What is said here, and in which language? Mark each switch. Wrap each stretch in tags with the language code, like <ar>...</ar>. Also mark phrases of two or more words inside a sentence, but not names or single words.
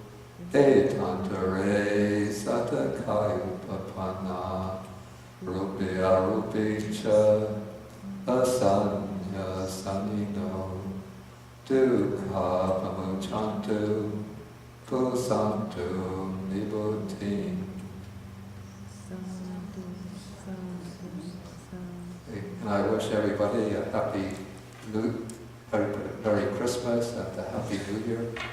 <pi>Etantare satakayupapanna. Rupya rupicha. Asanya sanino. Dukkha pamuchantu. Pusantu nibbuttim.</pi> <en>And I wish everybody a happy Merry Christmas and a Happy New Year.</en>